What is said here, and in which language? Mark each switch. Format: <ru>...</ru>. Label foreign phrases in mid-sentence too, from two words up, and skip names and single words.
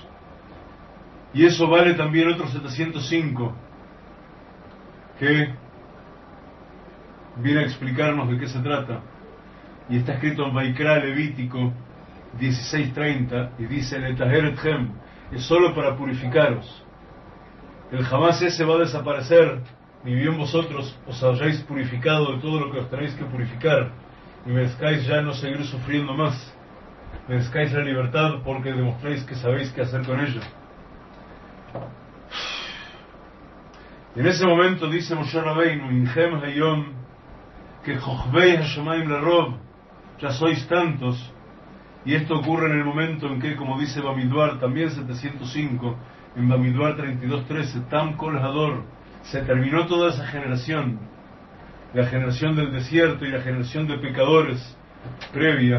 <es>Y eso vale también otro 705, que viene a explicarnos de qué se trata. Y está escrito en Vaikra Levítico 16:30, y dice:</es> <he>לטהר אתכם,</he> <es>es solo para purificaros. El Hamas ese va a desaparecer, ni bien vosotros os hayáis purificado de todo lo que os tenéis que purificar, y merezcáis ya no seguir sufriendo más, merezcáis la libertad porque demostráis que sabéis qué hacer con ella. Y en ese momento dice Moshe Rabbeinu:</es> <he>הנכם היום ככוכבי השמים לרוב,</he> <es>ya sois tantos. Y esto ocurre en el momento en que, como dice Bamidbar, también 705, en Bamidbar 32:13,</es> <he>תם כל הדור,</he> <es>se terminó toda esa generación, la generación del desierto y la generación de pecadores previa.</es>